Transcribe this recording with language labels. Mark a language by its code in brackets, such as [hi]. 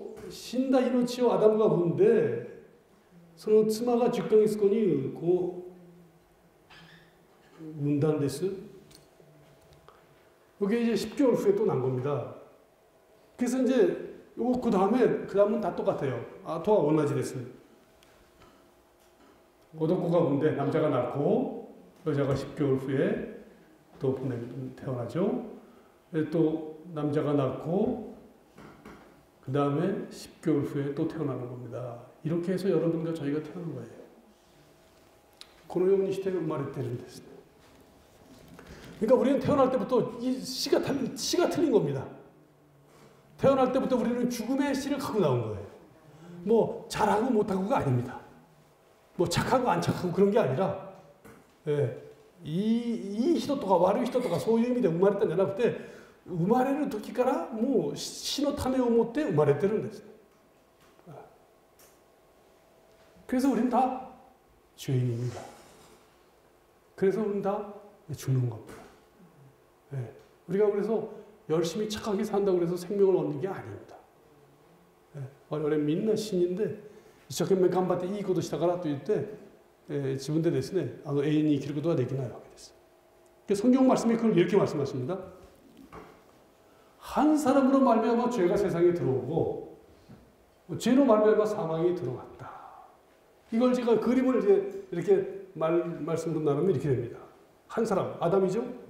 [ja] 死んだ命をアダムが産んで、その妻が10ヶ月後にこう産んだんです。 [ko] 이게 이제 10개월 후에 또 난 겁니다. 그래서 이제 요거 그 다음은 다 똑같아요. 토와 원나지 됐어요. 고독고가 군데 남자가 낳고 여자가 10개월 후에 또 태어나죠. 또 남자가 낳고 그 다음에 10개월 후에 또 태어나는 겁니다. 이렇게 해서 여러분과 저희가 태어난 거예요. [ja] このようにして生まれてるんです。 [ko] 그러니까 우리는 태어날 때부터 이 씨가 틀린 겁니다. 태어날 때부터 우리는 죽음의 씨를 갖고 나온 거예요. 뭐 잘하고 못하고가 아닙니다. 뭐 착하고 안 착하고 그런 게 아니라, [ja] 이人とか悪い人とかそういう意味で生まれたんじゃなくて、生まれる時からもう死の種を持って生まれてるんです。 [ko] 그래서 우리는 다 죄인입니다. 그래서 우리는 다 죽는 겁니다. 우리가 그래서 열심히 착하게 산다고 해서 생명을 얻는 게 아닙니다. [ja] 我々みんな死人で一生懸命頑張っていいことしたからと言って、自分でですね、永遠に生きることはできないわけです。 [ko] 성경 말씀이 그걸 이렇게 말씀하십니다. 한 사람으로 말미암아 죄가 세상에 들어오고 죄로 말미암아 사망이 들어왔다. 이걸 제가 그림을 이제 이렇게 말씀으로 나누면 이렇게 됩니다. 한 사람, 아담이죠?